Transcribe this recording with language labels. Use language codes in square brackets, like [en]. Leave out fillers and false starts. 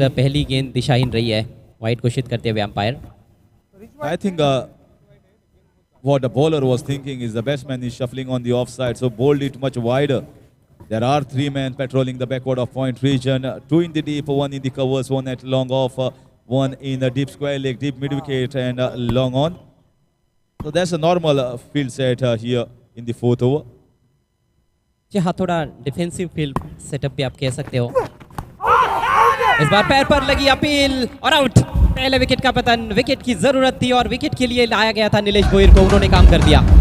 [hi] पहली गेंद दिशाहीन रही है, वाइड घोषित करते हुए umpire. [en] I think what the bowler was thinking is the batsman is shuffling on the offside, so bowled it much wider. There are 3 men patrolling the backward of point region, 2 in the deep, 1 in the covers, 1 at long off, 1 in the deep square leg, deep mid wicket and long on. So that's a normal field set here in the 4th over. [hi] जी हाँ, थोड़ा defensive field setup भी आप कह सकते हो। इस बार पैर पर लगी अपील और आउट। पहले विकेट का पतन। विकेट की जरूरत थी और विकेट के लिए लाया गया था नीलेश भोईर को, उन्होंने काम कर दिया।